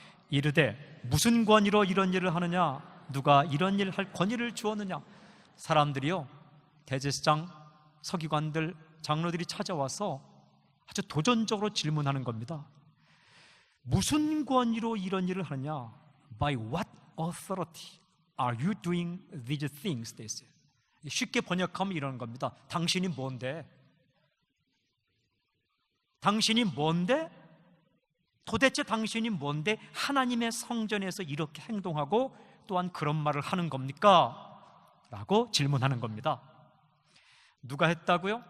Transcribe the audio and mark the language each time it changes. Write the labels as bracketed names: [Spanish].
[Korean] 이르되 무슨 권위로 이런 일을 하느냐? 누가 이런 일을 할 권위를 주었느냐? 사람들이요, 대제사장, 서기관들, 장로들이 찾아와서 아주 도전적으로 질문하는 겁니다. 무슨 권위로 이런 일을 하느냐? [English] By what authority are you doing these things? They say. [Korean] 쉽게 번역하면 이런 겁니다. 당신이 뭔데? 당신이 뭔데? 도대체 당신이 뭔데 하나님의 성전에서 이렇게 행동하고 또한 그런 말을 하는 겁니까? 라고 질문하는 겁니다. 누가 했다고요?